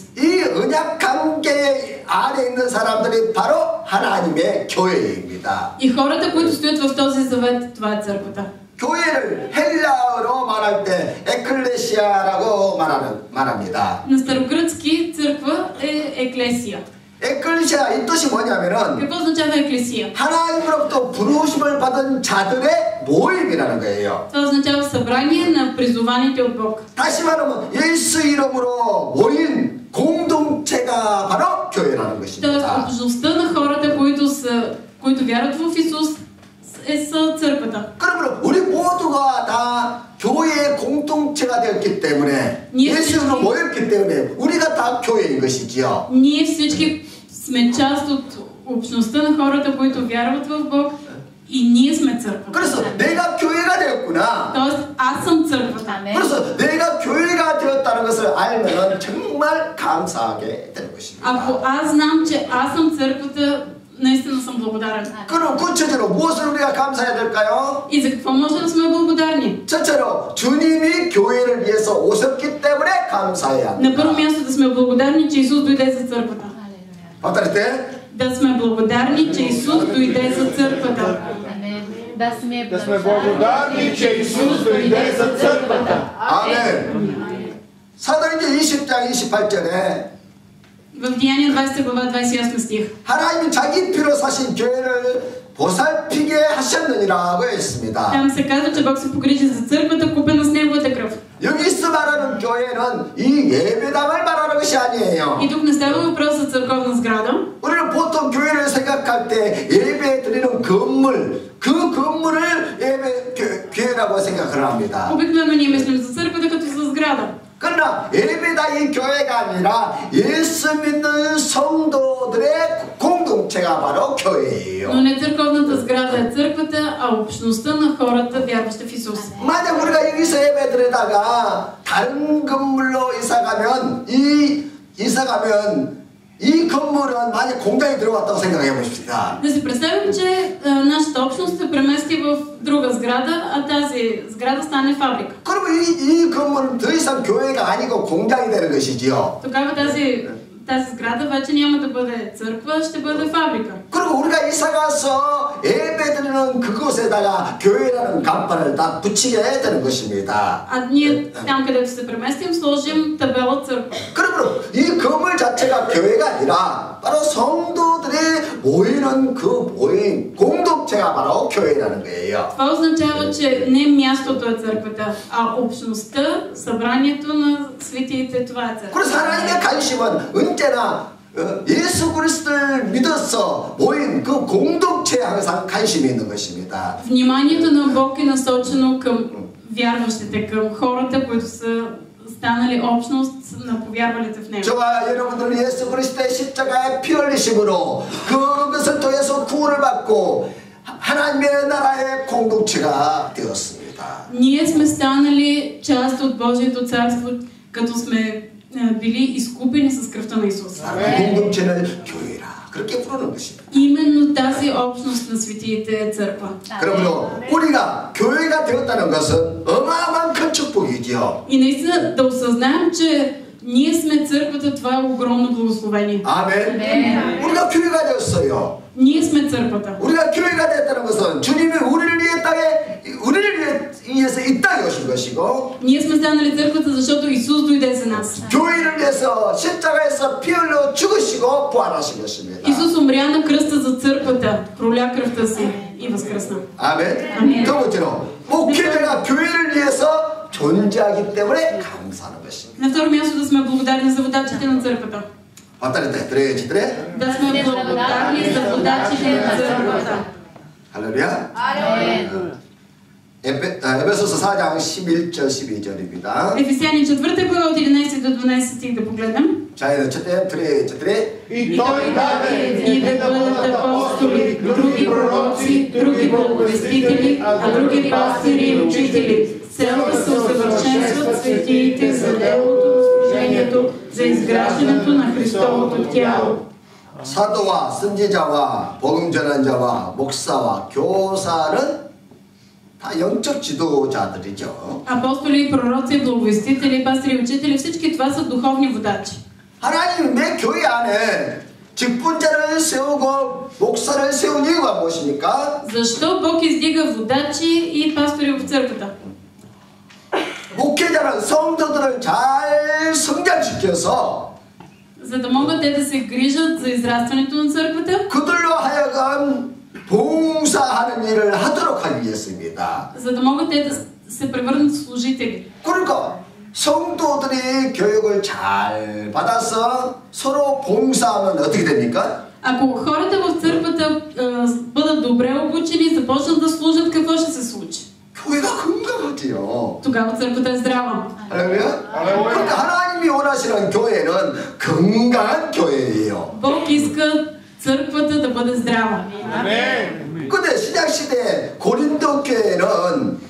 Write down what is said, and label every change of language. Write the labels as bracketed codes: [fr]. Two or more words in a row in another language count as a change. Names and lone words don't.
[ko] 이 언약 관계 안에 있는 사람들이 바로 하나님의 교회입니다. [bg] И хората, които стоят в този завет, това е църквата. [ko] 교회를 헬라어로 말할 때 에클레시아라고 말합니다. [bg] На старогръцки църква е еклесия. [ko] 에클레시아 이 뜻이 뭐냐면은 [bg] Какво означава еклесия? [ko] 하나님으로부터 부르심을 받은 자들의 모임이라는 거예요. [bg] Това означава събрание на призованите от Бог. [ko] 다시 말하면 예수 이름으로 모인 공동체가 바로 교회라는 [bg] Тоест, [ko] 것입니다. [bg] общността на хората, които вярват в Исус, са църквата. [ko] 그러면 우리 모두가 다 교회의 공동체가 되었기 때문에 예수로 모였기 때문에 우리가 다 교회인 것이지요. [bg] Ние всички сме част от общността на хората, които вярват в Бог, и ние сме църквата. [ko] 그래서 내가 교회가 되었구나. [bg] Тоест, аз съм църквата. [ko] 그래서 내가 교회가 되었다는 것을 알면 정말 감사하게 되는 것입니다. [bg] Ако аз знам, че аз съм църквата, наистина съм благодарен. [ko] 그럼 구체적으로 무엇을 우리가 감사해야 될까요? [bg] И за какво може да сме благодарни? [ko] 첫째로 주님이 교회를 위해서 오셨기 때문에 감사해야 [bg] На първо [ko] 합니다. [bg] място да сме благодарни, че Исус дойде за църквата. повторите. Да сме благодарни, че Исус дойде за църквата. Да сме благодарни, че Исус дойде за църквата. [ko] 아멘. 사도행전 20장 28절에 [bg] В Деяния 20 глава 28 стих. [ko] 하나님이 자기 피로 사신 교회를 보살피게 하셨느니라고 했습니다. [bg] Там се казва, че Бог се погрижи за църквата, купена с Неговата кръв. [ko] 여기서 말하는 교회는 이 예배당을 말하는 것이 아니에요. [bg] И тук не става въпрос за църковна сграда. [ko] 우리는 보통 교회를 생각할 때 예배 드리는 건물, 그 건물을 교회라고 생각을 합니다. [bg] Обикновено ние мислим за църквата като за сграда. [ko] 그러나 예배당이 교회가 아니라 예수 믿는 성도들의 공동체가 바로 교회예요. [bg] Но не църковната сграда е църквата, а общността на хората, вярващи в Исус. [ko] 만약 우리가 여기서 예배 드리다가 다른 건물로 이사가면 이 건물은 만약 공장에 들어왔다고 생각해 보십시다. [bg] Да си представим, че нашата общност се премести в друга сграда, а тази сграда стане фабрика. [ko] 그러면 이 건물은 더 이상 교회가 아니고 공장이 되는 것이지요. [bg] Тогава тази сграда вече няма да бъде църква, ще бъде фабрика. [ko] 그리고 우리가 이사 가서 예배 드리는 그곳에다가 교회라는 간판을 다 붙이게 되는 것입니다. [bg] А ние там, където се преместим, сложим табела църква. [ko] 그러므로 이 건물 자체가 교회가 아니라 바로 성도들이 모이는 그 모임 공동체가 바로 교회라는 거예요. [bg] Това означава, че не мястото е църквата, а общността, събранието на светиите, това е църква. [ko] 그래서 하나님의 관심은 언제나 예수 그리스도를 믿어서 모인 그 공동체에 항상 관심이 있는 것입니다. [bg] Вниманието на Бог е насочено към вярващите, към хората, които са станали общност на повярвалите в Него. [ko] 저와 여러분들은 예수 그리스도의 십자가의 피 흘리심으로 그것을 통해서 구원을 받고 하나님의 나라의 공동체가 되었습니다. [bg] Ние сме станали част от Божието царство, като сме били изкупени с кръвта на Исус. [ko] 공동체는 교회라. 그렇게 부르는 것입니다. [bg] Именно тази общност на светиите е църква. [ko] 그러므로 우리가 교회가 되었다는 것은 어마어마한 큰 축복이지요. [bg] И наистина да осъзнаем, че ние сме църквата, това е огромно благословение. [ko] 아멘. 우리가 교회가 되었어요. [bg] Ние сме църквата. [ko] 우리가 교회가 됐다는 것은 주님이 우리를 위해서 이 땅에 오신 것이고, [bg] Ние сме станали църквата, защото Исус дойде за нас. [ko] 교회를 위해서 십자가에서 피 흘려 죽으시고 부활하신 것입니다. [bg] Исус умря на кръста за църквата, проля кръвта си и възкръсна. [ko] 아멘. 두 번째로 목회자가 교회를 위해서 존재하기 때문에 감사하는 것입니다. [bg] На второ място да сме благодарни за водачите на църквата. 왔다랬다 들어야지더래. Да сме благодарни за водачите на църквата. [ko] 할렐루야. 에베소서 4장 11절 12절입니다. [bg] Ефесяни 4 глава от 11 до 12 стих да погледнем. [ko] 자, 이제 첫째 들어야지더래. [bg] И той даде И да бъдат апостоли, други пророци, други благовестители, а други пастири и учители, с цел да се усъвършенстват светиите за делото на служението, за изграждането на Христовото тяло. [ko] 사도와 선지자와 복음 전한 자와 목사와 교사는 다 영적 지도자들이죠. [bg] Апостоли, пророци, благовестители, пастири и учители, всички това са духовни водачи. [ko] 하나님 내 교회 안에 직분자를 세우고 목사를 세운 이유가 무엇입니까? [bg] Защо Бог издига водачи и пастори в църквата? [ko] 목회자는 성도들을 잘 성장시켜서 [bg] За да могат те да се грижат за израстването на църквата, [ko] 그들로 하여금 봉사하는 일을 하도록 하기 위해서입니다. [bg] за да могат те да се превърнат в служители. [ko] 그러니까 성도들이 교육을 잘 받아서 서로 봉사하면 어떻게 됩니까? [bg] Ако хората в църквата бъдат добре обучени, започнат да служат, какво ще се случи? [ko] 교회가 건강하지요. [bg] Тогава църквата е здрава. [ko] 할렐루야? 그러니까 하나님이 원하시는 교회는 건강한 교회예요. [bg] Бог иска църквата да бъде здрава. [ko] 근데 신약시대 고린도 교회는